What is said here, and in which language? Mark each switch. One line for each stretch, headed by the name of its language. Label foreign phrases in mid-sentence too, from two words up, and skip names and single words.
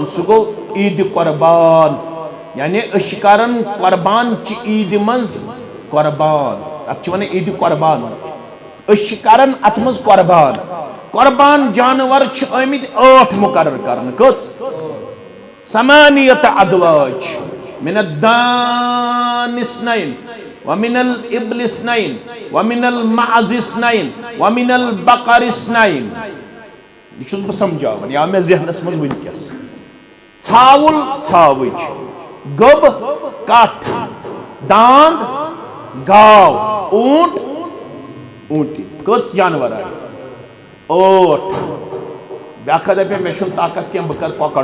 Kashmiri: سُہ گوٚو عیٖدِ قۄربان یعنی أسۍ چھِ کران قۄربان چہِ عیٖدِ منٛز قۄربان اتھ چھِ ونان عیٖدِ قۄربان أسۍ چھِ کران اتھ منٛز قۄربان قۄربان جانور چھِ آمٕتۍ 8 مُقرر کرنہٕ کٔژ
Arabic: ثمانیۃ ادواج من الدان اثنین ومن الابل اثنین ومن المعز اثنین ومن البقر اثنین
Kashmiri: یہ چھُس بہٕ سمجھاوان یا مےٚ ذہنس منٛز وٕنکیٚس ژھاوُل ژھاوٕج گٔب کٹھ داند گاو اونٹ اونٹی کٔژ جانور آیہِ 8 بیٛاکھا دپہِ مےٚ چھُنہٕ طاقت کینٛہہ بہٕ کرٕ کۄکر